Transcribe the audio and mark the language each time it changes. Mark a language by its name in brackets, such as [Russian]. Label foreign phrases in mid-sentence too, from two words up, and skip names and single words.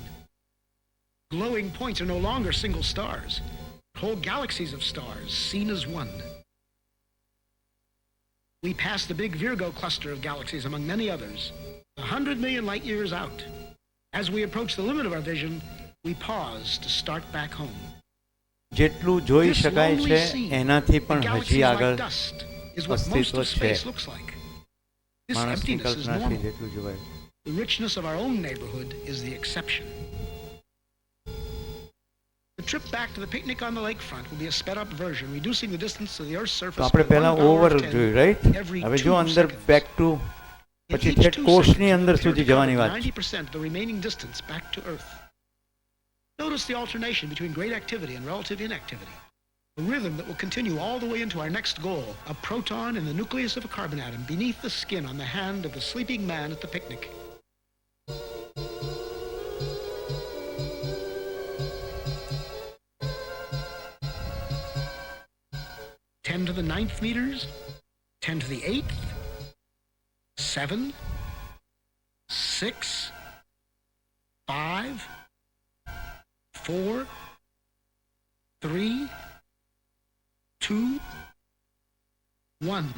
[English] Glowing points are no longer single stars, but whole galaxies of stars seen as one. We pass the big Virgo cluster of galaxies among many others, 100 million light years out. As we approach the limit of our vision, we pause to start back home. [Gujarati] જેટલું જોઈ [English] This [Gujarati] શકાય [English] lonely [Gujarati] છે [English] scene, [Gujarati] એનાથી [English] the [Gujarati] પણ [English] galaxies [Gujarati] હજી [English] like [Gujarati] આગળ [English] dust, is what most [Gujarati] અસ્તિત્વ [English] of [Gujarati] છે. [English] space looks like. This [Gujarati] માણસની [English] emptiness is [Gujarati] કલ્પનાથી [English] normal. [Gujarati] જેટલું જોવાય. [English] The richness of our own neighborhood is the exception. The trip back to the picnic on the lakefront will be a sped-up version, reducing the distance to the Earth's [Gujarati] તો [English] surface [Gujarati] આપણે [English] by [Gujarati] પહેલા [English] 1 power ઓવર of 10 [Gujarati] જોયું, રાઈટ? [English] every [Gujarati] હવે [English] 2 [Gujarati] જો અંદર [English] seconds. back to In [Gujarati] પછી [English] each [Gujarati] ઠેઠ [English] 2 [Gujarati] કોષની [English] seconds, [Gujarati] અંદર [English] we appear [Gujarati] સુધી [English] to cover [Gujarati] જવાની વાત છે. [English] 90% of the remaining distance back to Earth. Notice the alternation between great activity and relative inactivity. A rhythm that will continue all the way into our next goal, a proton in the nucleus of a carbon atom beneath the skin on the hand of the sleeping man at the picnic. Ten to the 9th meters, 10 to the 8th, 7, 6, 5, 4, 3, 2, 1.